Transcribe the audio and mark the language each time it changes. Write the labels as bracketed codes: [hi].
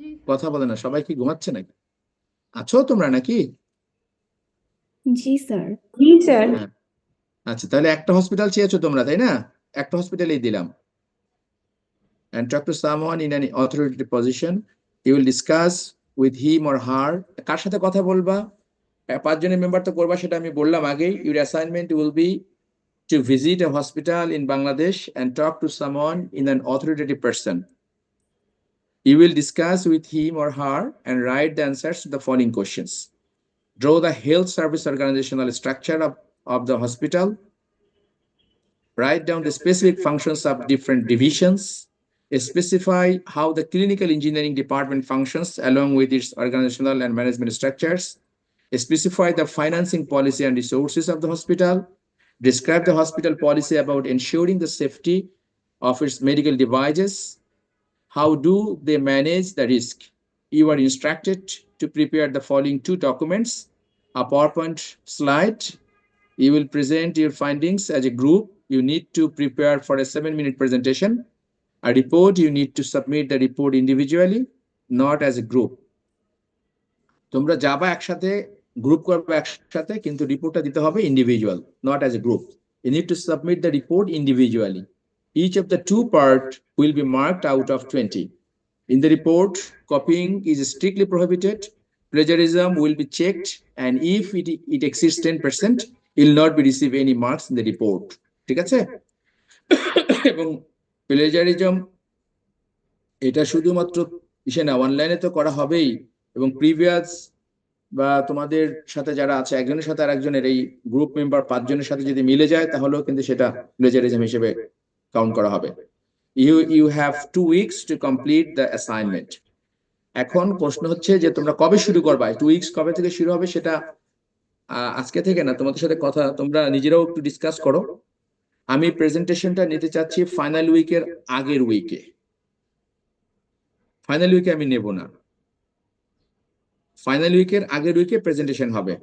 [bn] কথা বলে না, সবাই কি ঘুমাচ্ছে নাকি? আছো তোমরা নাকি? জি স্যার। হ্যাঁ, আচ্ছা, তাহলে একটা হসপিটাল চেয়েছো তোমরা, তাই না? একটা হসপিটালেই দিলাম। [en] And talk to someone in an authoritative position. You will discuss with him or her. [bn] কার সাথে কথা বলবা? 5 জনের মেম্বার তো করবা, সেটা আমি বললাম আগেই। [en] Your assignment will be to visit a hospital in Bangladesh and talk to someone in an authoritative person. You will discuss with him or her and write the answers to the following questions. Draw the health service organizational structure of the hospital. Write down the specific functions of different divisions. Specify how the clinical engineering department functions along with its organizational and management structures. Specify the financing policy and resources of the hospital. Describe the hospital policy about ensuring the safety of its medical devices. How do they manage the risk? You are instructed to prepare the following 2 documents: a PowerPoint slide. You will present your findings as a group. You need to prepare for a 7-minute presentation. A report, you need to submit the report individually, not as a group. [bn] তোমরা যাবা একসাথে, group করবে একসাথে, কিন্তু রিপোর্টটা দিতে হবে individual, [en] Not as a group. You need to submit the report individually. Each of the 2 parts will be marked out of 20. In the report, copying is strictly prohibited. Plagiarism will be checked, and if it exceeds 10%, you will not be receive any marks in the report. [bn] ঠিক আছে? এবং plagiarism এটা শুধুমাত্র ইসে না, অনলাইনে তো করা হবেই, এবং প্রিভিয়াস বা তোমাদের সাথে যারা আছে একজনের সাথে আর একজনের এই গ্রুপ মেম্বার 5 জনের সাথে যদি মিলে যায়, তাহলেও কিন্তু সেটা প্লেজারিজম হিসেবে কাউন্ট করা হবে। [en] You have 2 weeks to complete the assignment. [bn] এখন প্রশ্ন হচ্ছে যে তোমরা কবে শুরু করবা? 2 উইকস কবে থেকে শুরু হবে সেটা আজকে থেকে না, তোমাদের সাথে কথা তোমরা নিজেরাও একটু ডিসকাস করো। আমি প্রেজেন্টেশনটা নিতে চাচ্ছি ফাইনাল উইকের আগের উইকে। ফাইনাল উইকে আমি নেব না, ফাইনাল উইকের আগের উইকে প্রেজেন্টেশন হবে।